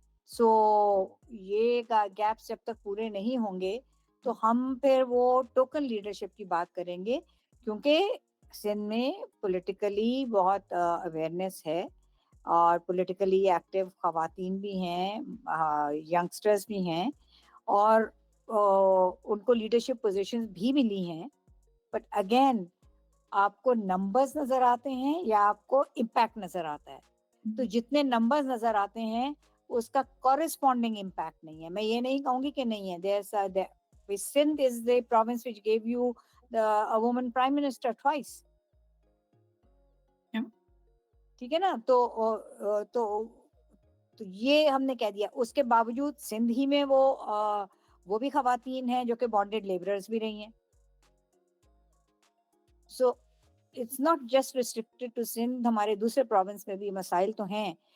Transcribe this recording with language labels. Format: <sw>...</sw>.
<ur>سو یہ گیپس جب تک پورے نہیں ہوں گے تو ہم پھر وہ ٹوکن لیڈرشپ کی بات کریں گے, کیونکہ سندھ میں پولیٹیکلی بہت اویئرنیس ہے, اور پولیٹیکلی ایکٹیو خواتین بھی ہیں, ینگسٹرز بھی ہیں, اور ان کو لیڈرشپ پوزیشنز بھی ملی ہیں. بٹ اگین آپ کو نمبرز نظر آتے ہیں یا آپ کو امپیکٹ نظر آتا ہے؟ تو جتنے نمبرز نظر آتے ہیں اس کا کورسپونڈنگ امپیکٹ نہیں ہے. میں یہ نہیں کہوں گی کہ نہیں ہے.</ur> <en>Sindh is the province which gave you a woman prime minister twice.</en> <ur>ٹھیک ہے نا, تو یہ ہم نے کہہ دیا. اس کے باوجود سندھ ہی میں وہ بھی خواتین ہیں جو کہ بانڈیڈ لیبررز بھی رہی ہیں.</ur> <en>so it's not just restricted to Sindh,</en> <ur>ہمارے دوسرے پروونس میں بھی مسائل تو ہیں.</ur>